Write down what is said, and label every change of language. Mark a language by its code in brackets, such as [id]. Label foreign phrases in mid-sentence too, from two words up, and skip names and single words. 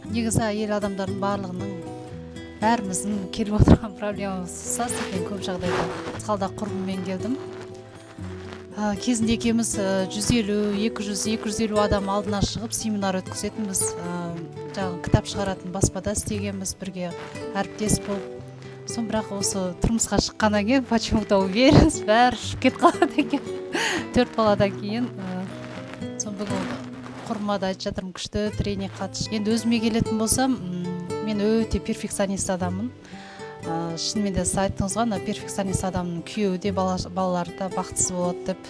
[kk] Негізі әйел адамдардың барлығының бәріміздің келіп отырған проблемамыз ұқсас екен көп жағдайда. Қалда құрбыммен келдім. Кезінде екеуміз 150, 200, 250 адам алдына шығып семинар өткізетінбіз. Жаңағы кітап шығаратын баспада істегенбіз, бірге әріптес болып. Сон бірақ осы тұрмысқа шыққаннан кейін [ru] почему-то уверенность [kk] бәрі ұшып кетіп қалады екен. 4 баладан кейін. Сон бүгін құрбыма да айтып жатырмын, күшті тренинг қатыс. Енді өзіме келетін болсам, мен өте перфекционист адаммын. Шынымен де сіз айттыңыз ғой, перфекционист адамның күйеуі де балалары да бақытсыз болады деп.